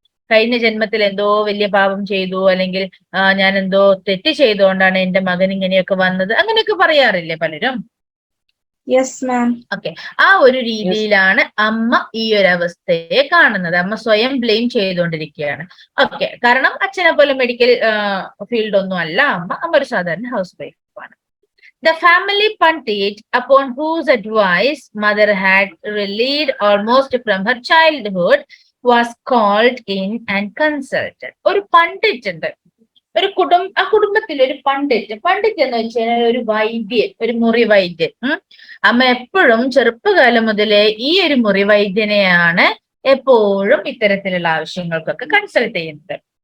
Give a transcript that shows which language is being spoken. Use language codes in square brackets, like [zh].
[ml] കഴിഞ്ഞ ജന്മത്തിൽ എന്തോ വലിയ പാപം ചെയ്തു, അല്ലെങ്കിൽ ഞാൻ എന്തോ തെറ്റ് ചെയ്തുകൊണ്ടാണ് എന്റെ മകൻ ഇങ്ങനെയൊക്കെ വന്നത്, അങ്ങനെയൊക്കെ പറയാറില്ലേ പലരും. [en] Yes ma'am. [ml] ഓക്കെ, ആ ഒരു രീതിയിലാണ് അമ്മ ഈ ഒരു അവസ്ഥയെ കാണുന്നത്. അമ്മ സ്വയം ബ്ലെയിം ചെയ്തുകൊണ്ടിരിക്കുകയാണ്. ഓക്കെ, കാരണം അച്ഛനെ പോലെ മെഡിക്കൽ ഫീൽഡ് ഒന്നും അല്ല അമ്മ ഒരു സാധാരണ ഹൗസ് വൈഫാണ്. [en] The family pundit upon whose advice mother had relied almost from her childhood was called in and consulted. [ml] ഒരു പണ്ഡിറ്റ് ഉണ്ട്, ആ കുടുംബത്തിൽ ഒരു പണ്ഡിറ്റ് എന്ന് വെച്ച് കഴിഞ്ഞാൽ ഒരു വൈദ്യൻ, ഒരു മുറി വൈദ്യൻ. അമ്മ എപ്പോഴും ചെറുപ്പകാലം മുതലേ ഈ ഒരു മുറി വൈദ്യനെയാണ് എപ്പോഴും ഇത്തരത്തിലുള്ള ആവശ്യങ്ങൾക്കൊക്കെ കൺസൾട്ട് ചെയ്യുന്നത്.